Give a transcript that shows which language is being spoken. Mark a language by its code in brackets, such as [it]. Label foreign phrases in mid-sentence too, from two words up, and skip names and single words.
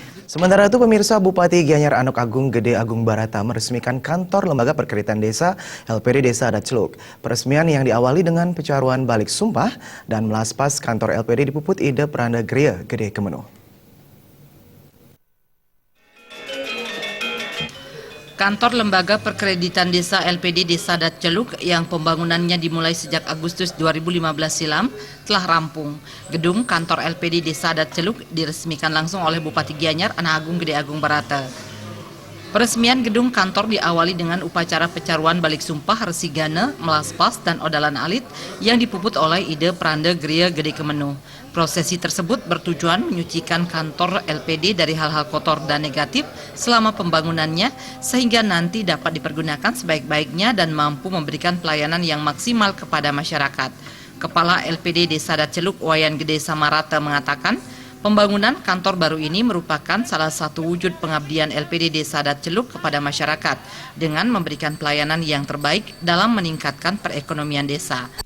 [id] Sementara itu, pemirsa, Bupati Gianyar Anok Agung Gede Agung Barata meresmikan kantor Lembaga Perkreditan Desa LPD Desa Adat Celuk. Peresmian yang diawali dengan pecaruan balik sumpah dan melaspas kantor LPD dipuput Ide Pranda Gria Gede Kemenuh. Kantor Lembaga Perkreditan Desa LPD Desa Adat Celuk yang pembangunannya dimulai sejak Agustus 2015 silam telah rampung. Gedung kantor LPD Desa Adat Celuk diresmikan langsung oleh Bupati Gianyar Anak Agung Gede Agung Barata. Peresmian gedung kantor diawali dengan upacara pecaruan balik sumpah resigana, melaspas, dan odalan alit yang dipuput oleh Ide Pranda Gria Gede Kemenuh. Prosesi tersebut bertujuan menyucikan kantor LPD dari hal-hal kotor dan negatif selama pembangunannya sehingga nanti dapat dipergunakan sebaik-baiknya dan mampu memberikan pelayanan yang maksimal kepada masyarakat. Kepala LPD Desa Adat Celuk Wayan Gede Samarata mengatakan, pembangunan kantor baru ini merupakan salah satu wujud pengabdian LPD Desa Adat Celuk kepada masyarakat dengan memberikan pelayanan yang terbaik dalam meningkatkan perekonomian desa.